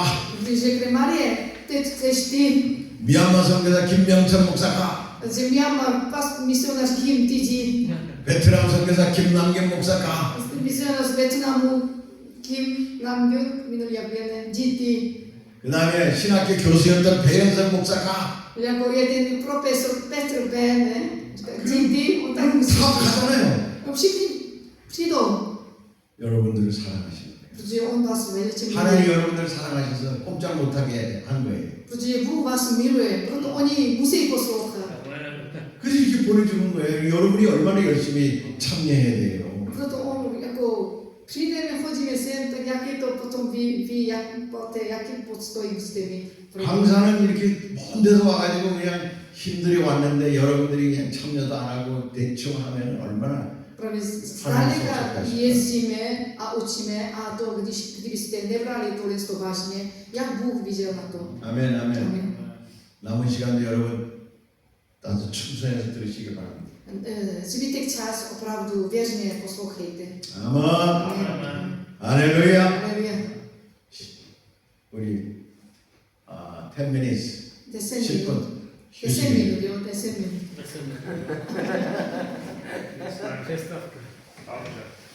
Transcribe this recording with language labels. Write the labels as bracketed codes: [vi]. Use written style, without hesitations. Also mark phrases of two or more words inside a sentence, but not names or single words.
[cs] Když řekne Marie, teď chceš ty, [ko] 미얀마 선교사 김명천 목사 가. [cs] Myanmar misionář Kim, ty jdi. [ko] 베트남 선교사 김남겸 목사 가. [cs] Misionář z Větnamu Kim Nam-gyun, minulý jak víme, jdi ty. [ko] 그 다음에 신학교 교수였던 배현석 목사 가. [cs] Jako jeden profesor Petr B, ne? Jdi ty, on tak musí. [ko] 다 가잖아요. [cs] No všichni přijdou, [ko] 여러분들을 사랑하시는 거예요. [cs] protože on vás velice [ko] 하나님 [cs] miluje. [ko] 여러분들을 사랑하셔서 꼼짝 못하게 한 거예요. [cs] Protože Bůh vás miluje, proto oni musí poslouchat. [ko] 그래서 이렇게 보내주는 거예요. 여러분이 얼마나 열심히 참여해야 돼요. [cs] Proto on jako přijdeme, chodíme sem, tak jak je to potom ví jakým podstojím jste vy. [ko] 강사는 이렇게 먼 데서 와가지고 그냥 힘들이 왔는데 여러분들이 그냥 참여도 안 하고 대충 하면 얼마나 [cs] Právě zdaleka jezdíme a učíme a to, kdybyste nebrali to vážně, jak Bůh viděl na to. [ko] 아멘 아멘. [cs] Amen. [ko] 남은 시간도 여러분 아주 충성해서 들으시기 바랍니다. [cs] Zbytek čas opravdu věřně poslouchejte. [ko] 아멘. [cs] Amen. [ko] 할렐루야. [cs] Haleluja. [ko] 우리 10 minutes 10 10분 [cs] minut. 10 minut, jo, 10 minut. Přestávka. Dobře.